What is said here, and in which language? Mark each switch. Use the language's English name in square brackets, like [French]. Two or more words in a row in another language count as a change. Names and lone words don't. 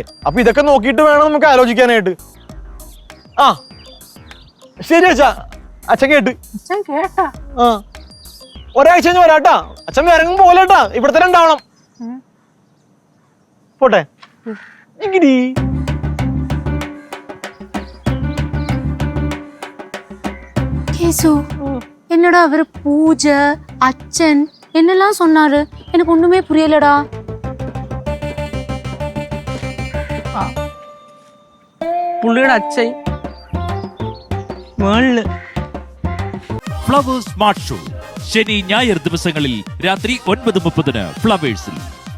[Malayalam] അപ്പൊ ഇതൊക്കെ നോക്കിയിട്ട് വേണം നമുക്ക് ആലോചിക്കാനായിട്ട്. ആ ശരി അച്ഛാ. അച്ഛൻ കേട്ട്. ഒരാഴ്ച കഴിഞ്ഞ് വരാട്ടാ. അച്ഛൻ ഇറങ്ങും പോലെട്ടാ, ഇവിടെ തന്നെ ഉണ്ടാവണം. പോട്ടെ ഇങ്ങിരി. [Tamil] கேசு என்னடா அவரு பூஜை அச்சன் என்னெல்லாம் சொன்னாரு எனக்கு ஒண்ணுமே புரியலடா. [Malayalam] പുള്ളിയുടെ അച്ഛൻ മേളില്. ഫ്ലവേഴ്സ് സ്മാർട്ട് ഷോ ശനി ഞായർ ദിവസങ്ങളിൽ രാത്രി 9:30 ഫ്ലവേഴ്സിൽ.